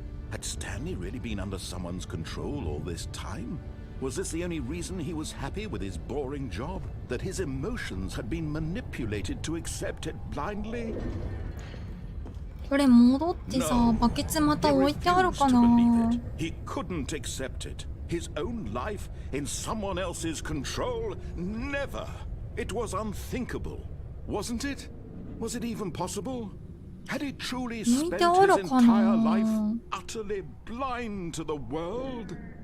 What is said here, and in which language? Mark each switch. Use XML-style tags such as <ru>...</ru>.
<en>Had Stanley really been under someone's control all this time? Was this the only reason he was happy with his boring job? That his emotions had been manipulated to accept it blindly?</en> <ja>これ戻ってさ、バケツまた置いてあるかな。</ja> <en>He couldn't accept it. His own life in someone else's control? Never! It was unthinkable, wasn't it? Was it even possible? Had he truly spent his entire life utterly blind to the world?</en>